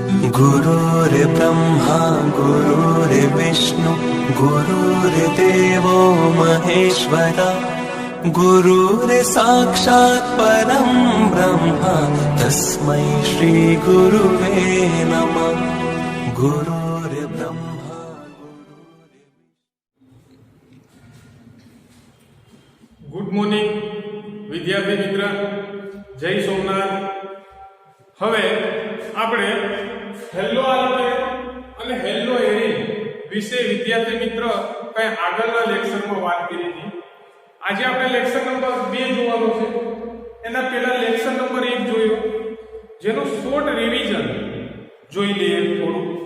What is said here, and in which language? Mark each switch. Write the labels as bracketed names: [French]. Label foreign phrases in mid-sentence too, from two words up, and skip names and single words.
[Sanskrit] गुरुर्ब्रह्मा गुरुर्विष्णु गुरुर्देवो महेश्वरा गुरुर्साक्षात् परं ब्रह्म तस्मै श्री गुरुवे नमः। गुरुर्ब्रह्मा [English] good morning [Gujarati] વિદ્યાર્થી મિત્ર, જય સોમનાથ। હવે આપણે [English] halo alkane [Gujarati] અને [English] halo arene [Gujarati] વિશે વિદ્યાર્થી મિત્ર કઈ આગળના લેક્ચરમાં વાત કરી હતી। આજે આપણે [English] lecture number [Gujarati] 2 જોવાનો છે। એના પહેલા [English] lecture number [Gujarati] 1 જોયો, જેનો [English] short revision [Gujarati] જોઈ લઈએ થોડું।